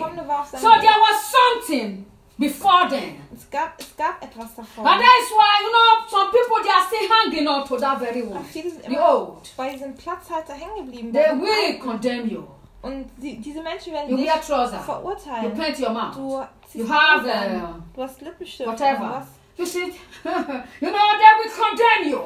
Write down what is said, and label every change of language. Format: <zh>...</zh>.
<en>So there was something before then.</en> <de>Es gab etwas davor.</de> <en>But that's why, you know, some people they are still hanging on to that very one. The old.</en> <de>Bei diesem Platzhalter hängen geblieben.</de> <en>They will condemn you.</en> <de>Und diese Menschen werden dich verurteilen.</de> <en>You paint your mouth. You have</en> <de>du hast Lippenstift.</de> <en>Whatever. You see, you know, they will condemn you.</en>